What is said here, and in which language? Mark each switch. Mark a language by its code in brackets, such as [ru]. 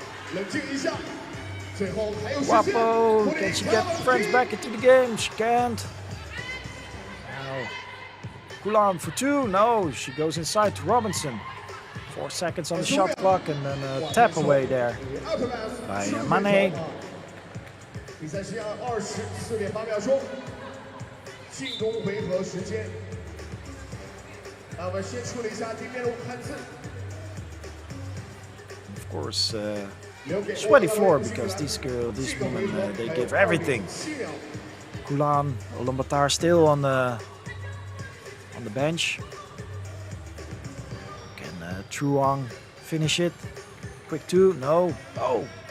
[en] Wapo, can she get France back into the game? She can't. Now, Ulan for two. No, she goes inside to Robinson. 4 seconds on the shot clock, and then a tap away there by Mane. [zh] 比赛时间24.8秒钟，进攻回合时间。那我们先处理一下地面的汉字。 [en] Of course, sweaty floor because these women, they give everything. Ulaanbaatar still on the bench. Can Truong finish it? Quick two, no. Oh.